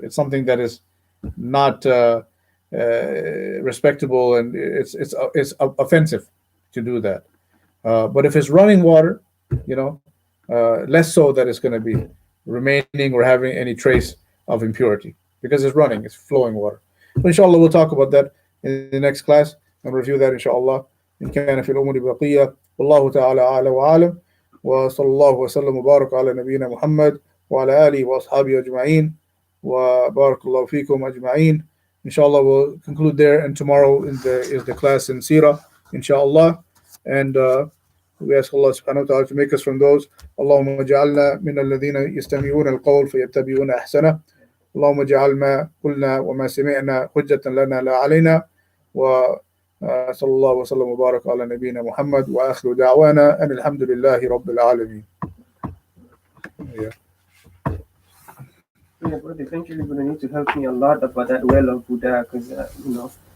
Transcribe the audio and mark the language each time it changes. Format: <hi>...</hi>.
<en>It's something that is not respectable, and it's offensive to do that. But if it's running water, less so that it's going to be remaining or having any trace of impurity, because it's running, it's flowing water. But inshallah, we'll talk about that in the next class and review that inshallah.</en> <ar>إن كان في الأمور بقية والله تعالى أعلى وأعلم وصلى الله وسلم وبارك على نبينا محمد وعلى آله وأصحابه أجمعين وبارك الله فيكم أجمعين.</ar> <en>Inshallah, we'll conclude there, and tomorrow is the class in Sirah, inshallah. And we ask Allah subhanahu wa ta'ala to make us from those.</en> <ar>اللهم اجعلنا من الذين يستمعون القول فيتبعون أحسنه. اللهم اجعل ما قلنا وما سمعنا حجة لنا لا علينا. وصلى الله وسلم وبارك على نبينا محمد وآخر دعوانا أن الحمد لله رب العالمين.</ar> <en>But eventually you're going to need to help me a lot about that well of Buddha, because</en>